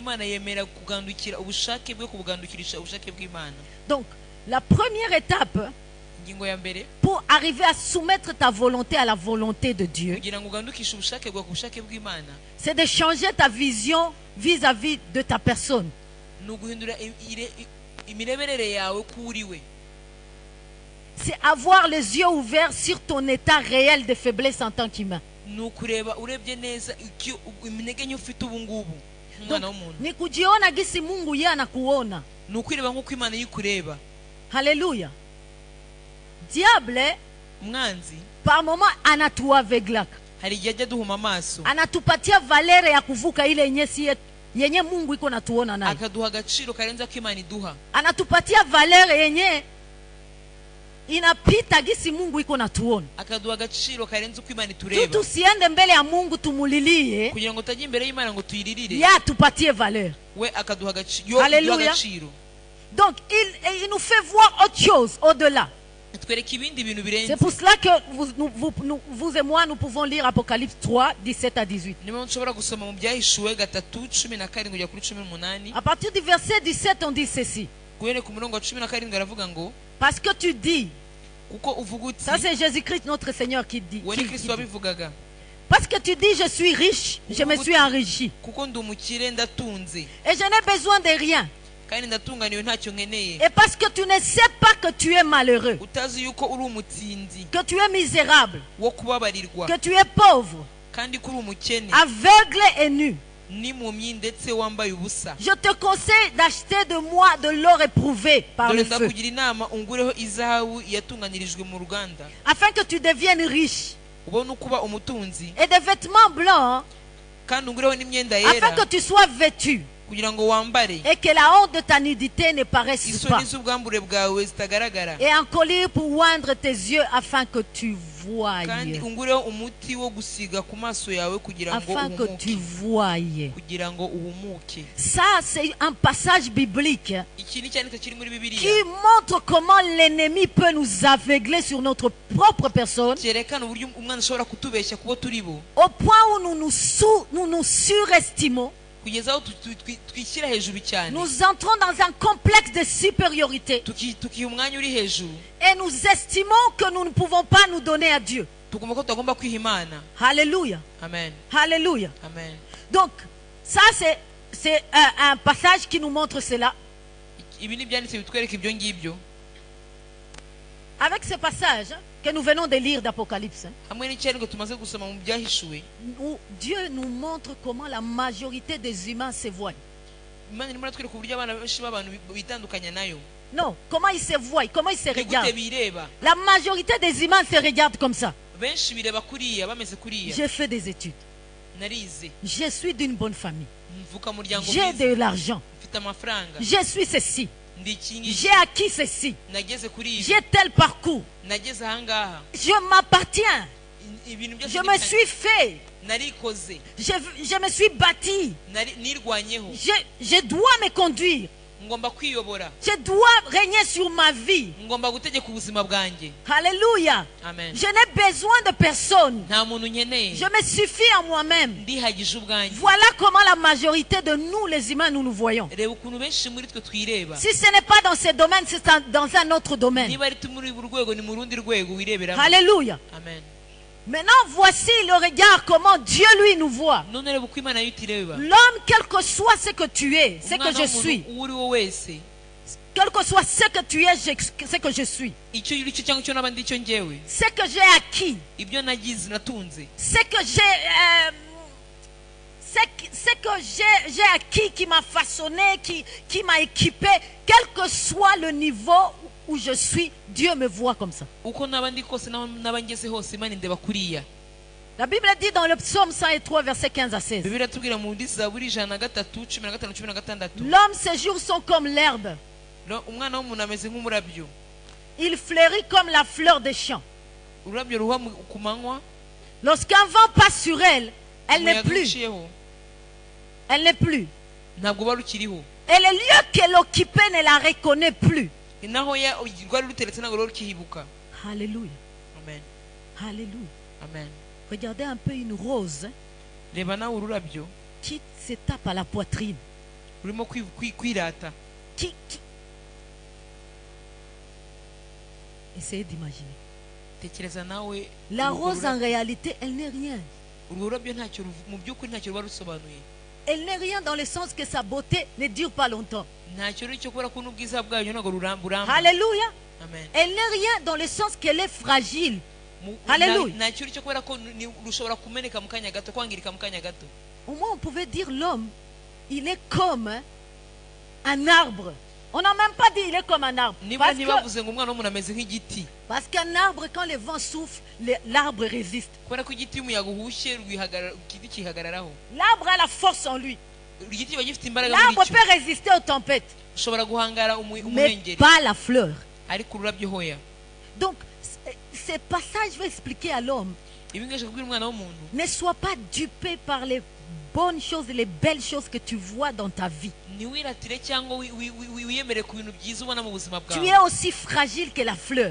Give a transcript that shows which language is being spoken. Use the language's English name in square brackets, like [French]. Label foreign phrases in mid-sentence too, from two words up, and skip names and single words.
[French] Donc, la première étape pour arriver à soumettre ta volonté à la volonté de Dieu, c'est de changer ta vision vis-à-vis de ta personne. C'est avoir les yeux ouverts sur ton état réel de faiblesse en tant qu'humain. [Swahili] Ni kujiona gisi Mungu yeye anakuona. [French] Hallelujah. Diable par moment anatuaveglaka. [Swahili] Anatupatia valere ya kuvuka ile yenye Mungu iko natuona nayo. Anatupatia valere yenye inapita gisi Mungu iko natuona. Tusiende mbele ya Mungu tumulilie. Ya tupatie valeur. Alléluia. [French] Donc il nous fait voir autre chose au-delà. C'est pour cela que vous et moi nous pouvons lire Apocalypse 3, 17 à 18. À partir du verset 17, on dit ceci. Parce que tu dis, ça c'est Jésus-Christ notre Seigneur qui dit. Parce que tu dis je suis riche, je me suis enrichi. Et je n'ai besoin de rien. [Kinyarwanda] kandi ndatunganiwe ntacyo nkeneye [French] Et parce que tu ne sais pas que tu es malheureux, [Kinyarwanda] utazi yuko uri umutindi [French] que tu es misérable, [Kinyarwanda] wo kubabarirwa [French] que tu es pauvre, [Kinyarwanda] kandi ko uri umukene [French] aveugle et nu. [Kinyarwanda] n'impumyi ndetse wambaye ubusa [French] Je te conseille d'acheter de moi de l'or éprouvé par [Kinyarwanda] dore [French] le feu, [Kinyarwanda] ndakugira inama ungureho izahabu yatunganirijwe mu ruganda [French] afin que tu deviennes riche, [Kinyarwanda] ubone ukuba umutunzi [French] et des vêtements blancs, [Kinyarwanda] kandi ungureho n'imyenda [French] afin [Kinyarwanda] yera [French] que tu sois vêtu, [Kinyarwanda] kugira ngo wambare [French] et que la honte de ta nudité ne paraisse pas, [Kinyarwanda] isoni z'ubwambure bwawe zitagaragara [French] et un collier pour oindre tes yeux afin que tu voies, [Kinyarwanda] kandi ungureho umuti wo gusiga ku maso yawe kugira ngo [French] afin que tu [Kinyarwanda] uhumuke [French] voies. [Kinyarwanda] kugira ngo uhumuke [French] Ça, c'est un passage biblique [Kinyarwanda] iki ni cyanditse kiri muri [French] qui [Kinyarwanda] bibiliya [French] montre comment l'ennemi peut nous aveugler sur notre propre personne, [Kinyarwanda] cyerekana uburyo umwana ashobora kutubeshya kubo turi bo [French] au point où nous nous surestimons. [Kinyarwanda] kugeza aho twishyira hejuru cyane [French] Nous entrons dans un complexe de supériorité [Kinyarwanda] tukiha umwanya uri hejuru [French] et nous estimons que nous ne pouvons pas nous donner à Dieu. [Kinyarwanda] tugomba ko tutagomba kwiha imana [French] Alléluia. [Kinyarwanda] amen [French] Alléluia. [Kinyarwanda] amen [French] Donc, ça c'est un passage qui nous montre cela. [Kinyarwanda] ibi ni byanditse bitwereka ibyo ngibyo [French] Avec ce passage que nous venons de lire d'Apocalypse, [Kinyarwanda] hamwe n'icyandiko tumaze gusoma mu byahishuwe [French] Dieu nous montre comment la majorité des humains se voient. [Kinyarwanda] imana irimo iratwereka uburyo abana benshi b'abantu bitandukanya nayo [French] Non, comment ils se voient, comment ils se [Kinyarwanda] ni gute [French] regardent. [Kinyarwanda] bireba [French] La majorité des humains se regardent comme ça. [Kinyarwanda] benshi bireba kuriya bameze kuriya [French] J'ai fait des études. [Kinyarwanda] narize [French] Je suis d'une bonne famille. [Kinyarwanda] mvuka mu muryango [French] J'ai [Kinyarwanda] mwiza [French] de l'argent. [Kinyarwanda] mfite amafaranga [French] Je suis ceci. [Kinyarwanda] ndi iki ngiki [French] J'ai acquis ceci. [Kinyarwanda] nageze kuri ibi [French] J'ai tel parcours. [Kinyarwanda] nageze ahangaha [French] Je m'appartiens. [Kinyarwanda] ibintu byose [French] Je me suis fait. [Kinyarwanda] narikoze [French] Je me suis bâti. [Kinyarwanda] nirwanyeho [French] Je dois me conduire. [Kinyarwanda] ngomba kwiyobora [French] Je dois régner sur ma vie. [Kinyarwanda] ngomba gutegeka ubuzima bwanjye [French] Alléluia. [Kinyarwanda] amen [French] Je n'ai besoin de personne. [Kinyarwanda] nta muntu nkeneye [French] Je me suffis à moi-même. [Kinyarwanda] ndihagije ubwanjye [French] Voilà comment la majorité de nous, les humains, nous nous voyons. [Kinyarwanda] reba ukuntu benshi muri twe twireba [French] Si ce n'est pas dans ce domaine, c'est dans un autre domaine. [Kinyarwanda] niba ari muri uru rwego ni mu rundi rwego wireberamo [French] Alléluia. [Kinyarwanda] amen [French] Maintenant, voici le regard, comment Dieu, lui, nous voit. [Kinyarwanda] none reba uko imana yo itireba [French] L'homme, quel que soit ce que tu es, ce que [Kinyarwanda] umwana [French] je [Kinyarwanda] w'umuntu [French] suis, [Kinyarwanda] uwo uri wo wese [French] quel que soit ce que tu es, ce que je suis, [Kinyarwanda] icyo uri cyo cyangwa icyo naba ndi cyo njyewe [French] ce que j'ai acquis, [Kinyarwanda] ibyo nagize natunze [French] ce que j'ai acquis, qui m'a façonné, qui m'a équipé, quel que soit le niveau où je suis, Dieu me voit comme ça. [Kinyarwanda] uko naba ndi kose naba ngeze hose imana indeba kuriya [French] La Bible dit dans le psaume 103, verset 15 à 16, [Kinyarwanda] bibiliya tubwira mu ndi zaburi 103 15 16 [French] l'homme, ses jours sont comme l'herbe. [Kinyarwanda] umwana w'umuntu ameze nk'umurabyo [French] Il fleurit comme la fleur des champs. [Kinyarwanda] ururabyo ruha ku manywa [French] Lorsqu'un vent passe sur elle, elle n'est [Kinyarwanda] umuyaga [French] plus. [Kinyarwanda] uciyeho [French] Elle n'est plus. [Kinyarwanda] ntabwo uba rukiriho [French] Et le lieu qu'elle occupait ne la reconnaît plus. [Kinyarwanda] naho rwari ruteretse ntabwo rero rukihibuka [French] Alléluia. [Kinyarwanda] amen [French] Alléluia. [Kinyarwanda] amen [French] Regardez un peu une rose [Kinyarwanda] reba nawe ururabyo [French] qui se tape à la poitrine. [Kinyarwanda] rurimo kwirata [French] Qui... Essayez d'imaginer. [Kinyarwanda] tekereza nawe [French] La rose, en réalité, elle n'est rien. [Kinyarwanda] urwo rurabyo ntacyo mu by'ukuri ntacyo ruba rusobanuye [French] Elle n'est rien dans le sens que sa beauté ne dure pas longtemps. [Kinyarwanda] ntacyo rero cyo kubera ko n'ubwiza bwayo ntabwo buramba [French] Alléluia. [Kinyarwanda] amen [French] Elle n'est rien dans le sens qu'elle est fragile. Alléluia. [Kinyarwanda] ntacyo cyo kubera ko rushobora kumeneka mu kanya gato kwangirika mu kanya gato [French] Au moins, on pouvait dire l'homme, il est comme un arbre. On n'a même pas dit il est comme un arbre. [Kinyarwanda] niba ntibavuze ngo umwana w'umuntu ameze nk'igiti [French] Parce qu'un arbre, quand le vent souffle, l'arbre résiste. [Kinyarwanda] kubera ko igiti iyo umuyaga uhushye igiti kihagararaho [French] L'arbre a la force en lui. [Kinyarwanda] igiti kiba gifite imbaraga muri [French] L'arbre [Kinyarwanda] cyo [French] peut résister aux tempêtes, [Kinyarwanda] ushobora guhangara [French] mais [Kinyarwanda] umuhengeri [French] pas la fleur. [Kinyarwanda] ariko ururabyo hoya [French] Donc, ce passage va expliquer à l'homme, [Kinyarwanda] ibi ngiye kubwira umwana w'umuntu [French] ne sois pas dupé par les bonnes choses, les belles choses que tu vois dans ta vie. [Kinyarwanda] ntiwiratire cyangwa wiyemere ku bintu byiza ubona mu buzima [French] Tu [Kinyarwanda] bwawe [French] es aussi fragile que la fleur.